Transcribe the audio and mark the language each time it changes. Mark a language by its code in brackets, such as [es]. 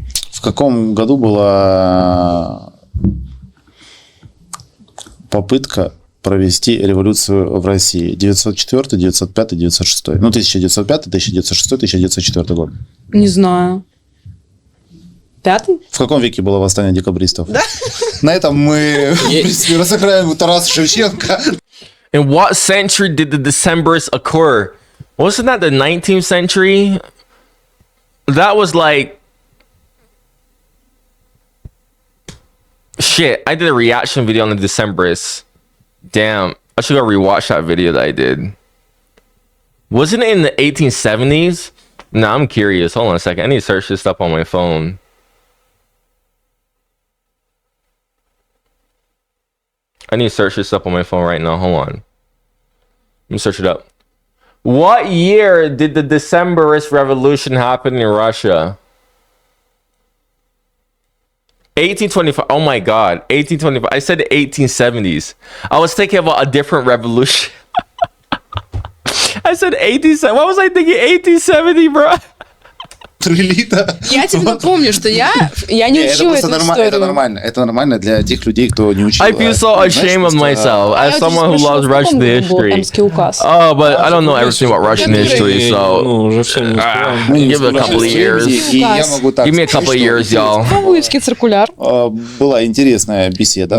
[ru] В каком году была попытка провести революцию в России? 904, 905, 906. Ну, 1905, 1906, 1904 год. Не знаю. 5-й? В каком веке было восстание декабристов? Да? На этом мы, в принципе, разыграем Тараса Шевченко. [en] In what century did the Decembrists occur? Wasn't that the 19th century? That was like... Shit, I did a reaction video on the Decembrists. Damn, I should go rewatch that video that I did. Wasn't it in the 1870s? Nah, I'm curious. Hold on a second. I need to search this up on my phone. I need to search this up on my phone right now. Hold on. Let me search it up. What year did the Decembrist revolution happen in Russia? 1825. Oh my God. 1825. I said the 1870s. I was thinking about a different revolution. I said 1870. What was I thinking? 1870, bro. [ru] прилито. Я тебе напомню, что я не учила эту историю. Это нормально для тех людей, кто не учил. [en] I feel so ashamed of myself as someone who loves Russian history. Oh, but I don't know everything about Russian history, so [ru] уже все не успеваем. [en] give it a couple of years. Give me a couple of years, y'all. [ru] Павловский циркуляр. Была интересная беседа.